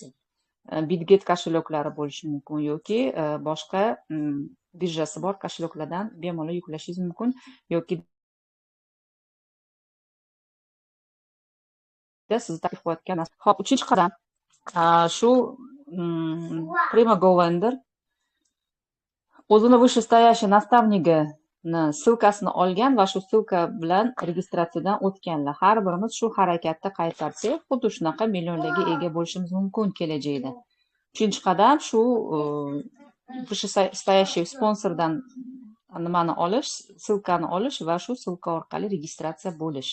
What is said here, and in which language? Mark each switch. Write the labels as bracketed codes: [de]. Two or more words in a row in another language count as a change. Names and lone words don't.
[uz] Bitget kошелеклari bo'lishi mumkin yoki boshqa birjasi bor kошелекlardan bemalol yuklashingiz mumkin yoki sizni taklif qilayotgan. Hop, 3-qadam shu Prima Govender o'zini [ru] вышестоящий наставнигini ссылкасini [uz] olgan va shu ссылка bilan registratsiyadan o'tganlar. Har birimiz shu harakatda qaytarsak, xuddi shunaqa millionlarga ega bo'lishimiz mumkin kelajakda. 3-qadam shu вышестоящий sponsordan nimani olish, ссылкani olish va shu ссылка orqali registratsiya bo'lish.